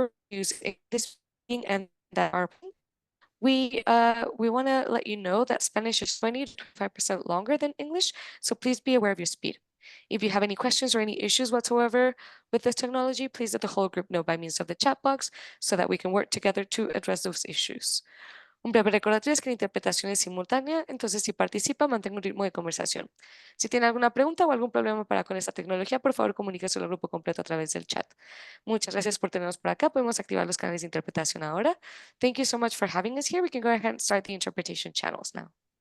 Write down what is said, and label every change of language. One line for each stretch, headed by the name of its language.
English: use this meeting and that are we want to let you know that Spanish is 20 to 25% longer than English, so please be aware of your speed. If you have any questions or any issues whatsoever with this technology, please let the whole group know by means of the chat box so that we can work together to address those issues.
Spanish: Un breve recordatorio es que la interpretación es simultánea, entonces si participa, mantenga un ritmo de conversación. Si tiene alguna pregunta o algún problema con esta tecnología, por favor comuníquese al grupo completo a través del chat. Muchas gracias por tenernos por acá. Podemos activar los canales de interpretación ahora.
English: Thank you so much for having us here. We can go ahead and start the interpretation channels now.